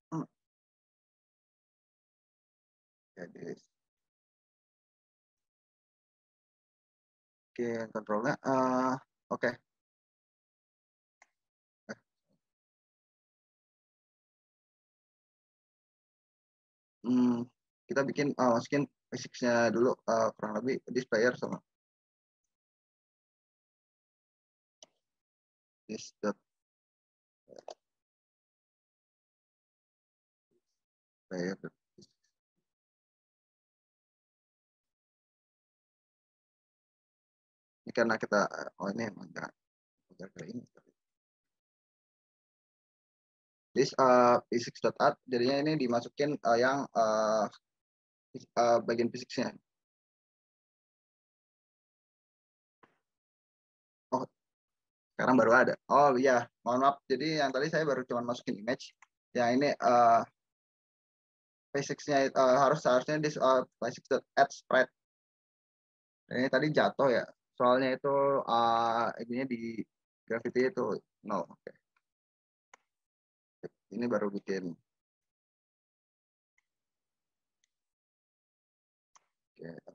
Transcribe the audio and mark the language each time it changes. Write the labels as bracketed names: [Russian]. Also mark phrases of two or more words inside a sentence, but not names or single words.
[Indonesian] Jadi bikin kontrolnya. Oke. Hmm, kita bikin masukin physics-nya dulu kurang lebih [English] this player [Indonesian] sama [English] this dot player. [Indonesian] Ini karena kita ini emang jangan kayak ini. [English] This physics.art [Indonesian] jadinya ini dimasukin yang bagian fisiknya. Oh, sekarang baru ada. Oh iya, mohon maaf. Jadi yang tadi saya baru cuma masukin image. Yang ini physics-nya harusnya di [English] physics.add spread. [Indonesian] Ini tadi jatuh ya. Soalnya itu ininya di Gravity itu no. Oke. Ini baru bikin. Oke.